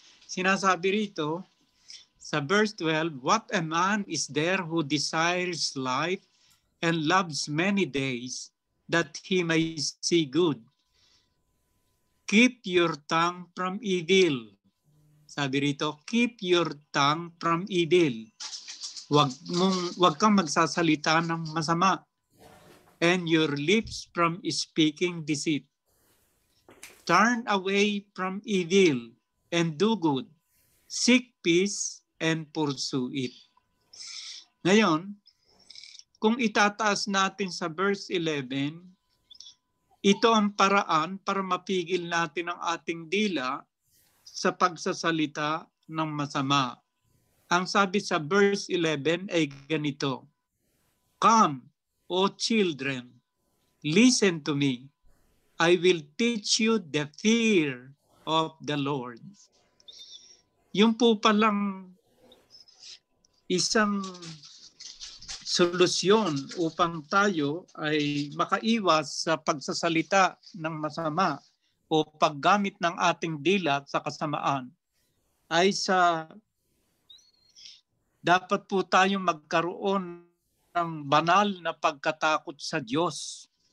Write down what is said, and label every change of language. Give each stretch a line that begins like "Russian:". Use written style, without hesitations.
Filipino: Sinasabi rito, sa
English: verse 12, what a man is there who desires life and loves many days, that he may see good. Keep your tongue from evil.
Filipino: Sabi rito,
English: keep your tongue from evil.
Filipino: Wag kang magsasalita ng masama.
English: And your lips from speaking deceit. Turn away from evil and do good. Seek peace and pursue it.
Filipino: Ngayon, kung itataas natin sa verse 11, ito ang paraan para mapigil natin ang ating dila sa pagsasalita ng masama. Ang sabi sa
English: verse 11
Filipino: ay ganito,
English: Come, O children, listen to me. I will teach you the fear of the Lord.
Filipino: Yung po palang isang solusyon upang tayo ay makaiwas sa pagsasalita ng masama o paggamit ng ating dila sa kasamaan ay dapat po tayong magkaroon ng banal na pagkatakot sa Diyos.